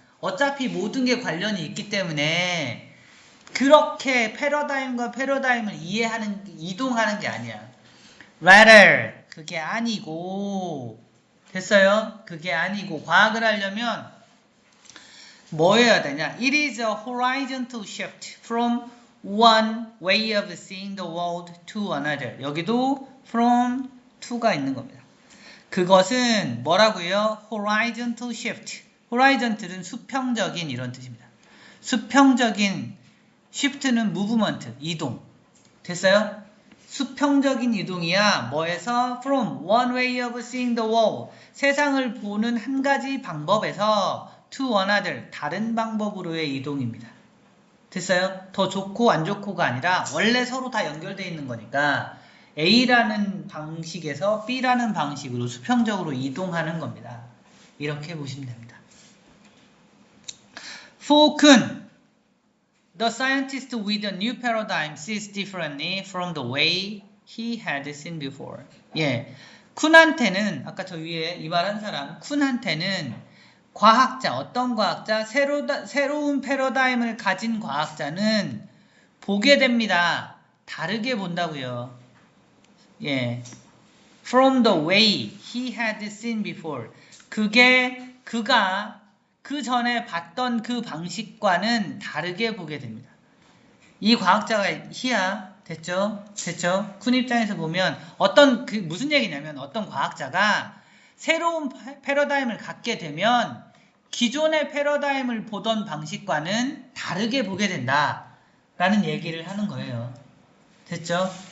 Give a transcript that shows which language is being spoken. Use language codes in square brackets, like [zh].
[ko] 어차피 모든 게 관련이 있기 때문에 그렇게 패러다임과 패러다임을 이동하는 게 아니야. rather 그게 아니고 됐어요? 그게 아니고 과학을 하려면 뭐 해야 되냐? [en] It is a horizontal shift from one way of seeing the world to another. [ko] 여기도 [en] from to [ko] 가 있는 겁니다. 그것은 뭐라고요? [en] horizontal shift. [ko] horizontal은 수평적인 이런 뜻입니다. 수평적인 shift는 movement, 이동. 됐어요? 수평적인 이동이야. 뭐에서? [en] From one way of seeing the world. [ko] 세상을 보는 한 가지 방법에서 [en] to another. [ko] 다른 방법으로의 이동입니다. 됐어요? 더 좋고 안 좋고가 아니라 원래 서로 다 연결되어 있는 거니까 A라는 방식에서 B라는 방식으로 수평적으로 이동하는 겁니다. 이렇게 보시면 됩니다. [en] Falk은 The scientist with a new paradigm sees differently from the way he had seen before. [ko] 쿤한테는 아까 저 위에 이 말한 사람 쿤한테는 과학자 어떤 과학자 새로운 패러다임을 가진 과학자는 보게 됩니다. 다르게 본다고요. [en] From the way he had seen before. [ko] 그가 그 전에 봤던 그 방식과는 다르게 보게 됩니다. 이 과학자가 히야 됐죠? 쿤 입장에서 보면 무슨 얘기냐면 어떤 과학자가 새로운 패러다임을 갖게 되면 기존의 패러다임을 보던 방식과는 다르게 보게 된다 라는 얘기를 하는 거예요. 됐죠?